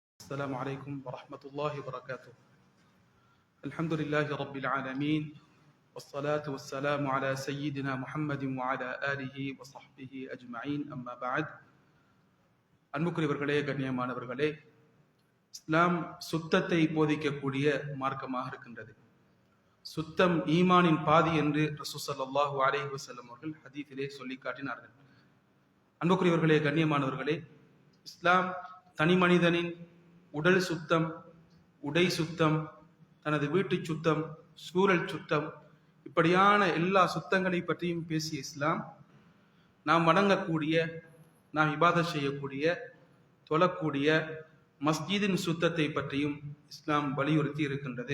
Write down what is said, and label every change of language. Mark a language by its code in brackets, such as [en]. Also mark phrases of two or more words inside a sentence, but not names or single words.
[ar] السلام عليكم ورحمة الله وبركاته. الحمد لله رب العالمين والصلاة والسلام على سيدنا محمد وعلى آله وصحبه أجمعين. أما بعد. [ta] அன்புக்குரியவர்களே, கண்ணியமானவர்களே, இஸ்லாம் சுத்தத்தை போதிக்கக்கூடிய மார்க்கமாக இருக்கின்றது. சுத்தம் ஈமானின் பாதி என்று ரசூல் [ar] صلى الله عليه وسلم [ta] அவர்கள் ஹதீஸிலே சொல்லி காட்டினார்கள். அன்புக்குரியவர்களே, கண்ணியமானவர்களே, இஸ்லாம் தனி மனிதனின் உடல் சுத்தம், உடை சுத்தம், தனது வீட்டு சுத்தம், சூழல் சுத்தம், இப்படியான எல்லா சுத்தங்களை பற்றியும் பேசிய இஸ்லாம் நாம் வணங்கக்கூடிய, நாம் இபாதத் செய்யக்கூடிய, தொழக்கூடிய மஸ்ஜிதின் சுத்தத்தை பற்றியும் இஸ்லாம் வலியுறுத்தி இருக்கின்றது.